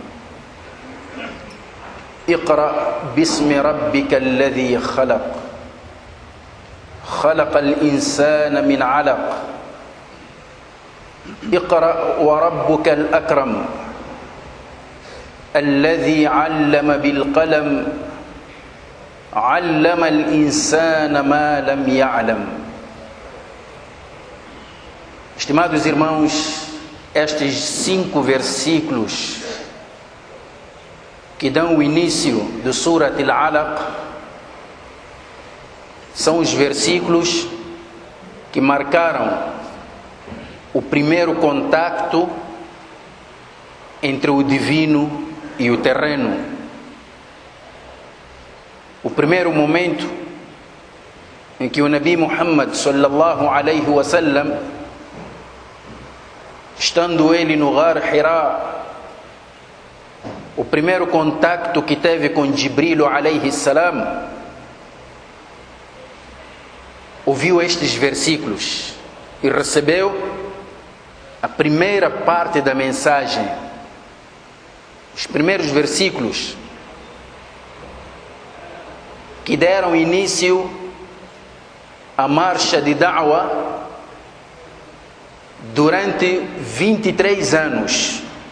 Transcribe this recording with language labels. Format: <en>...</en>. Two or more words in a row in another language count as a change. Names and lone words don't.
<ar>اقرأ باسم ربك الذي خلق، خلق الإنسان من علق، اقرأ وربك الأكرم الذي علم بالقلم علم الإنسان ما لم يعلم.</ar> <pt>Estimados irmãos, estes 5 versículos que dão o início do Surat Al-Alaq são os versículos que marcaram o primeiro contacto entre o divino e o terreno. O primeiro momento em que o Nabi Muhammad</pt> <ar>صلى الله عليه وسلم,</ar> <pt>estando ele no Ghar Hira, o primeiro contacto que teve com Jibril</pt> <ar>عليه السلام,</ar> <pt>ouviu estes versículos e recebeu a primeira parte da mensagem, os primeiros versículos que deram início à marcha de Da'wa durante 23 anos.</pt>